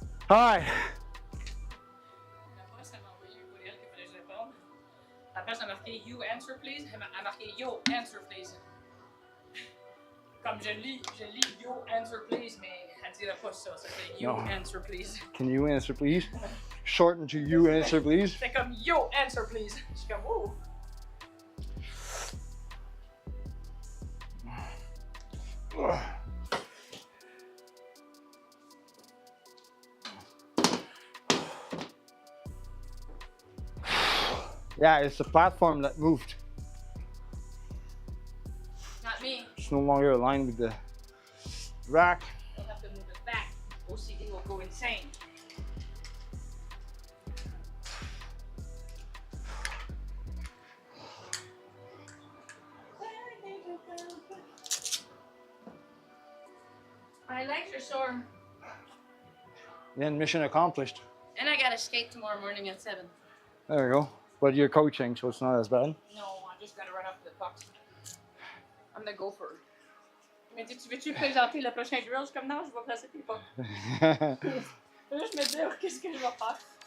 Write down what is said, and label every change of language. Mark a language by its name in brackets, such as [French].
[English] All right. [French] La boss, elle m'a envoyé un courriel qu'il fallait que je réponde. La place a marqué [English] You answer please. [French] Elle a marqué [English] Yo answer please. [French] Comme je lis Yo answer please, mais elle dirait pas ça. Ça fait [English] You No. answer please. Can you answer, please? Shorten to you answer, please. [French] C'est comme [English] Yo answer please. [French] Je suis comme oh. [English] Yeah, it's the platform that moved. Not me. It's no longer aligned with the rack. We'll have to move it back. OCD will go insane. My legs are sore. Then mission accomplished. And I gotta skate tomorrow morning at 7. There we go. But you're coaching, so it's not as bad. No, I just gotta run up to the pucks. I'm the gopher. [French] Mais tu veux-tu présenter le prochain drill? Je suis comme non, je vais placer tes pucks. Je vais juste me dire qu'est-ce que je vais faire.